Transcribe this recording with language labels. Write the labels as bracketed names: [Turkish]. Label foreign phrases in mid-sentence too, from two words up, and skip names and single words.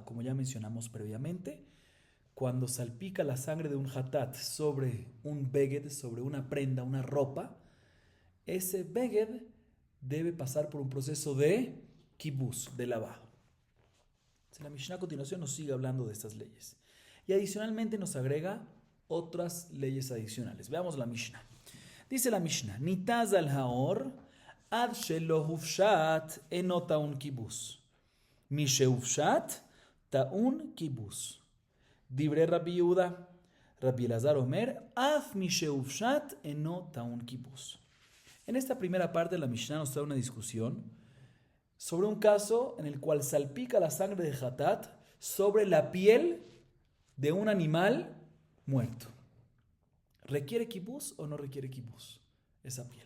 [Spanish] Como ya mencionamos previamente, cuando salpica la sangre de un hatat sobre un beged, sobre una prenda, una ropa, ese beged debe pasar por un proceso de kibus, de lavado. La Mishnah a continuación nos sigue hablando de estas leyes. Y adicionalmente nos agrega otras leyes adicionales. Veamos la Mishnah. Dice la Mishnah, [Hebrew] ניתז על העור עד שלא הופשט אינו טעון כיבוס. משהופשט טעון כיבוס. דברי רבי יהודה, רבי אלעזר אומר, אף משהופשט אינו טעון כיבוס. [Spanish] En esta primera parte de la Mishnah nos da una discusión sobre un caso en el cual salpica la sangre de hatat sobre la piel de un animal muerto. ¿Requiere kibus o no requiere kibus esa piel?